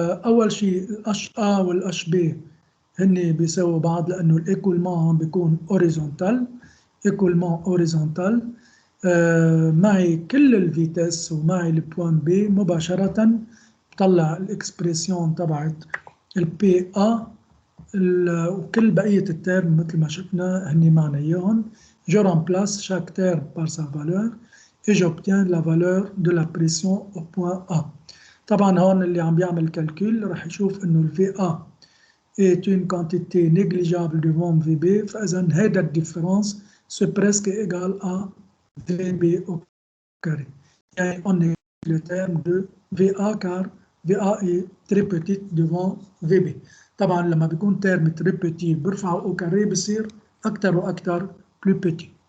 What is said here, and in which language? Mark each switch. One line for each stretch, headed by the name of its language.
Arabic: اول شيء الاش A والاش B هن بيساووا بعض، لانه الايكولمون بيكون اوريزونتال معي كل الفيتاس ومعي البوان B مباشرة بطلع الاكسبريسيون تبعت البي A وكل بقية التيرم مثل ما شفنا هني معنا اياهم.
French: Je remplace chaque terme par sa valeur et j'obtiens la valeur de la pression au point A.
Arabic: طبعا هون اللي عم بيعمل calcul رح يشوف انه ال
French: VA est une quantité négligeable devant VB،
Arabic: فإذا هيدا الديفرنس
French: c'est presque égal à VB au carré.
Arabic: يعني
French: on néglige le terme de VA car VA est très petite devant VB.
Arabic: طبعا لما بيكون
French: terme très petit
Arabic: برفعه
French: au carré
Arabic: بصير أكتر وأكتر
French: plus petit.